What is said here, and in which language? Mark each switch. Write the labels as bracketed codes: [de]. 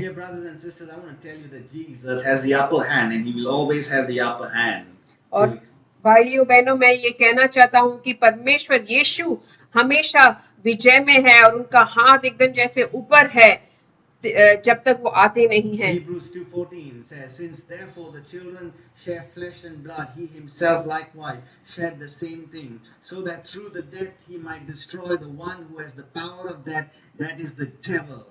[en] Dear brothers and sisters, I want to tell you that Jesus has the upper hand, and He will always have the upper hand. [hi] और भाइयों बहनों, मैं ये कहना चाहता हूँ कि परमेश्वर यीशु हमेशा विजय में है और उनका हाथ एकदम जैसे ऊपर है जब तक वो आते नहीं हैं। [en] Hebrews 2:14 says, "Since therefore the children share flesh and blood, He Himself likewise shed the same thing, so that through the death He might destroy the one who has the power of death, that is the devil."